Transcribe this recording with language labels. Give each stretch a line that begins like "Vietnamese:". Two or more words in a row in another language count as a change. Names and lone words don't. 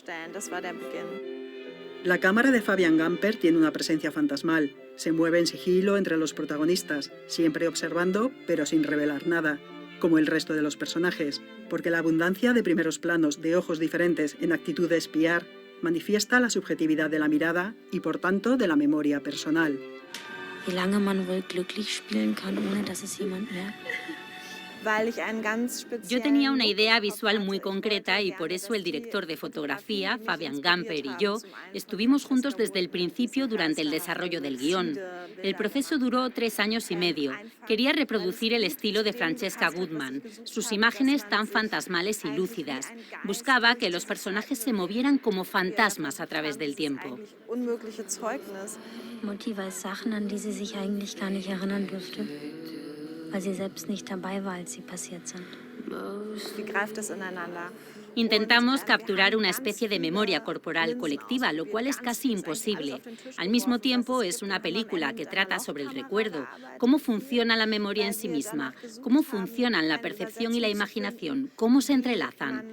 Spanish: La cámara de Fabian Gamper tiene una presencia fantasmal. Se mueve en sigilo entre los protagonistas, siempre observando, pero sin revelar nada, como el resto de los personajes, porque la abundancia de primeros planos de ojos diferentes en actitud de espiar manifiesta la subjetividad de la mirada y, por tanto, de la memoria personal.
German: Wie lange man wohl glücklich spielen kann, ohne dass es jemand merkt.
Spanish: Yo tenía una idea visual muy concreta y por eso el director de fotografía, Fabian Gamper, y yo estuvimos juntos desde el principio durante el desarrollo del guión. El proceso duró 3 años y medio. Quería reproducir el estilo de Francesca Goodman, sus imágenes tan fantasmales y lúcidas. Buscaba que los personajes se movieran como fantasmas a través del tiempo.
German: Mutti weiß Sachen, an die sie sich eigentlich gar nicht erinnern dürfte, weil sie selbst nicht dabei war, als sie passiert sind.
Spanish: Intentamos capturar una especie de memoria corporal colectiva, lo cual es casi imposible. Al mismo tiempo, es una película que trata sobre el recuerdo, cómo funciona la memoria en sí misma, cómo funcionan la percepción y la imaginación, cómo se entrelazan.